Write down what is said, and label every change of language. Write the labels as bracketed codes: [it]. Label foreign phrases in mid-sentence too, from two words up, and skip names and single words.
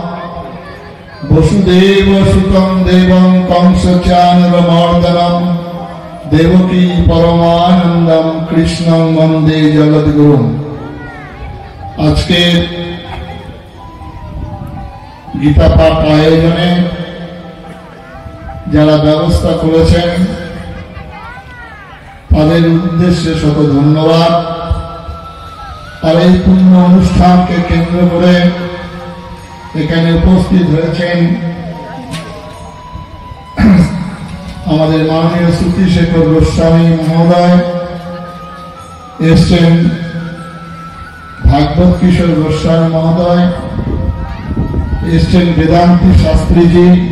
[sa] वसुदेव सुतं देवं कंसचानरमर्दनं देवकी परमानंदं कृष्णं वंदे जगद्गुरुं। [bn] আজ কে গীতা পাঠ আয়োজনে যারা ব্যবস্থা করেছেন তাদের উদ্দেশ্যে শত ধন্যবাদ। আর এই পূর্ণ অনুষ্ঠানকে কেন্দ্র করে এখানে উপস্থিত হয়েছেন আমাদের মাননীয় শ্রুতি শেখর গোস্বামী মহোদয়, এসছেন ভাগবত কিশোর গোস্বামী মহোদয়, এসছেন বেদান্তি শাস্ত্রীজি,